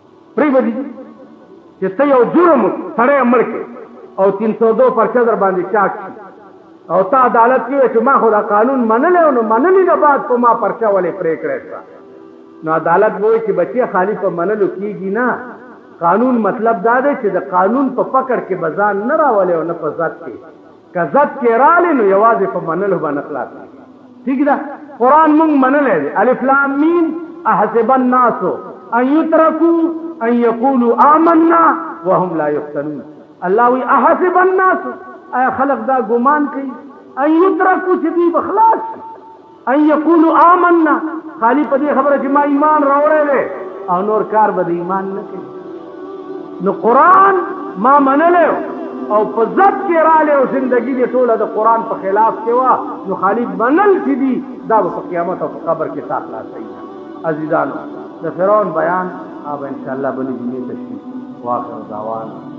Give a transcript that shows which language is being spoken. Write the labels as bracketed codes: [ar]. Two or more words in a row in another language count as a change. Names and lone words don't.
[ps] پری بدی چې ته یو جرم سړی مړ کې او 302 پرچه در باندې چاک شي او تا عدالت کې چې ما خو دا قانون منلی نو منلی نه بعد په ما پرچه ولې پرې کړی شوه نو عدالت وایي چې بچی خالی په منلو کېږي نه قانون مطلب دا دی چې د قانون په پکړ کې به ځان نه راولې او نه په ضد کې که ضد کې رالې نو یوازې په منلو باندې خلاص ٹھیک ده قرآن مونږ منلی دی [ar] الف لام میم احسب الناس ان يتركوا ان يقولوا آمنا وهم لا يفتنون الله وی احسب الناس [ps] اي خلق دا ګمان کوي [ar] ان يتركوا [ps] چې دوی بخلاص [ar] ان يقولوا آمنا [ps] خالی په دې خبره چې ما ایمان راوړی دی او نور کار به د ایمان نه کوي نو قرآن ما منلی او په ضد کې رالی او زندگی دې ټوله د قرآن په خلاف کې وه نو خالی منل چې دي دا به په قیامت او په قبر کې تا خلاصوي عزیزانو د فرعون بیان اب انشاءاللہ بلی جمعې تشریف واخر دعوانا